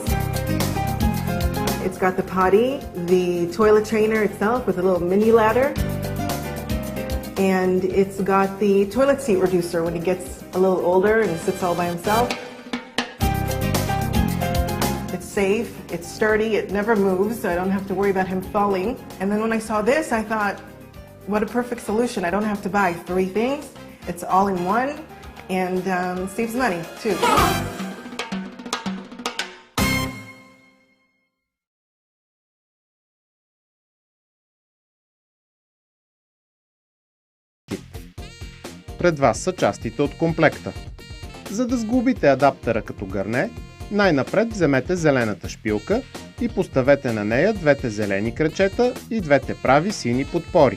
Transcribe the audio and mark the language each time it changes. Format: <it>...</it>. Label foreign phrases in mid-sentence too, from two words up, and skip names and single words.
<en>It's got the potty, the toilet trainer itself with a little mini ladder, and it's got the toilet seat reducer when he gets a little older and he sits all by himself. It's safe, it's sturdy, it never moves, so I don't have to worry about him falling. And then when I saw this, I thought, what a perfect solution. I don't have to buy 3 things. It's all in one, and saves money too.</en> <bg>Пред вас са частите от комплекта. За да сглобите адаптера като гърне, най-напред вземете зелената шпилка и поставете на нея двете зелени крачета и двете прави сини подпори.</bg>